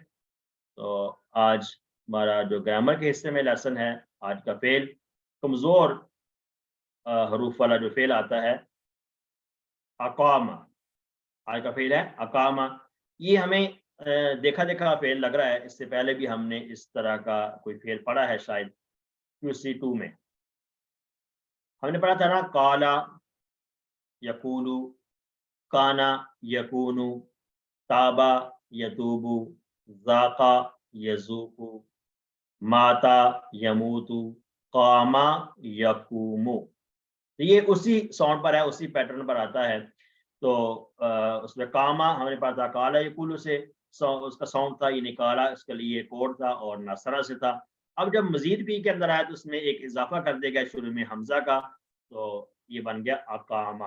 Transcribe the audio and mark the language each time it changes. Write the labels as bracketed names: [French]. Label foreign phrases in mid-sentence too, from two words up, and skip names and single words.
[Urdu] تو آج ہمارا جو گرامر کے حصے میں لیسن ہے، آج کا فعل کمزور حروف والا جو فعل آتا ہے اقامہ، آج کا فعل ہے اقامہ۔ یہ ہمیں دیکھا دیکھا فعل لگ رہا ہے، اس سے پہلے بھی ہم نے اس طرح کا کوئی فعل پڑھا ہے شاید QC2 میں ہم نے پڑھا تھا نا، [Arabic] قالا یقولو، کانا یکونو، تابا یتوبو، ذاقا یذوقو، ماتا یموتو، قاما یقومو۔ [Urdu] تو یہ اسی ساؤنڈ پر ہے، اسی پیٹرن پر آتا ہے۔ تو اس میں کاما ہم نے پڑھا تھا [Arabic] کالا یقولو [Urdu] سے اس کا ساؤنڈ تھا، یہ نکالا اس کے لیے کوڈ تھا اور نصرہ سے تھا۔ اب جب مزید فی کے اندر آیا تو اس میں ایک اضافہ کر دیا گیا شروع میں حمزہ کا، تو یہ بن گیا اقامہ۔